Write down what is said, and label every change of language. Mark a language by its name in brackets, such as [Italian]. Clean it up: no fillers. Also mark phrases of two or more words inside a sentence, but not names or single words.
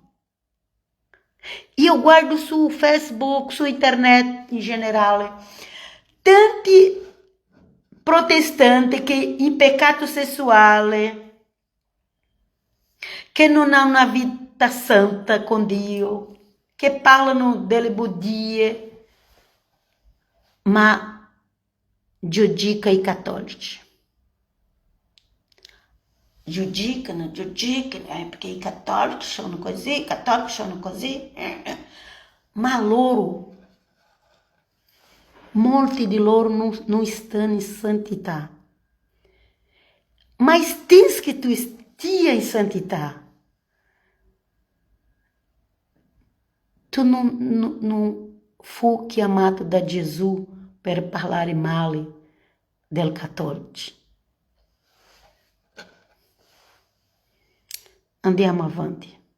[Italian] Io guardo su Facebook, su internet in generale, tanti protestanti che in peccato sessuale, che non hanno una vita santa con Dio, che parlano delle bugie, ma giudica i cattolici. Giudicano, perché i cattolici sono così, ma loro, molti di loro non stanno in santità. [Portuguese] Mas tens que [Italian] tu stia in santità. Tu non fu chiamato da Gesù per parlare male del cattolici. Andiamo avanti.